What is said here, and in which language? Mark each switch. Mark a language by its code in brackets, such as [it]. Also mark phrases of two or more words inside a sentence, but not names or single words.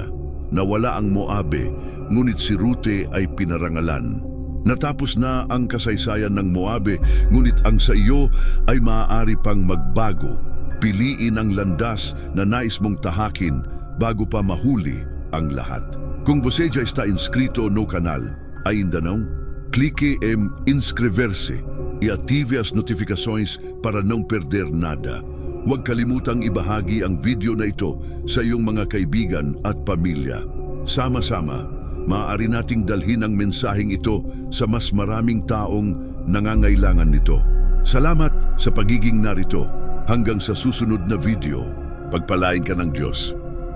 [tl] Nawala ang Moabe, ngunit si Rute ay pinarangalan. Natapos na ang kasaysayan ng Moabe, ngunit ang sa iyo ay maaari pang magbago. Piliin ang landas na nais mong tahakin bago pa mahuli ang lahat. [pt] Kung você já está inscrito no canal, ainda não? Clique em inscrever-se e ative as notificações para não perder nada. [tl] Huwag kalimutang ibahagi ang video na ito sa iyong mga kaibigan at pamilya. Sama-sama, maaari nating dalhin ang mensaheng ito sa mas maraming taong nangangailangan nito. Salamat sa pagiging narito. Hanggang sa susunod na video, pagpalain ka ng Diyos.